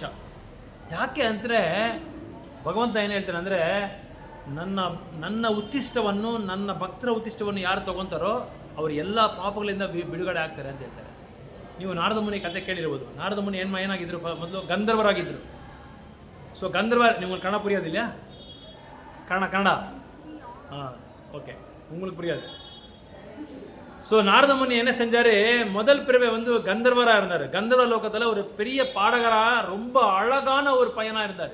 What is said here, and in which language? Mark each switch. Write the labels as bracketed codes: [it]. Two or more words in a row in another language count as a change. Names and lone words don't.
[kn] ಯಾಕೆ ಅಂದರೆ ಭಗವಂತ ಏನು ಹೇಳ್ತಾನೆ ಅಂದರೆ, ನನ್ನ ಉತ್ತಿಷ್ಟವನ್ನು, ನನ್ನ ಭಕ್ತರ ಉತ್ತಿಷ್ಟವನ್ನು ಯಾರು ತಗೊತಾರೋ ಅವರು ಎಲ್ಲ ಪಾಪಗಳಿಂದ ಬಿಡುಗಡೆ ಆಗ್ತಾರೆ ಅಂತ ಹೇಳ್ತಾರೆ. ನೀವು ನಾರದ ಮುನಿ ಕತೆ ಕೇಳಿರ್ಬೋದು. ನಾರದ ಮುನಿ ಏನಾಗಿದ್ರು? ಮೊದಲು ಗಂಧರ್ವರಾಗಿದ್ದರು. [ta] ஸோ கந்தர்வர், உங்களுக்கு கன்னட புரியாது இல்லையா? கன்னடா ஓகே, உங்களுக்கு புரியாது. ஸோ நாரத முனி என்ன செஞ்சார்? முதல் பிறவை வந்து கந்தர்வராக இருந்தார். கந்தர்வ லோகத்தில் ஒரு பெரிய பாடகராக, ரொம்ப அழகான ஒரு பையனாக இருந்தார்.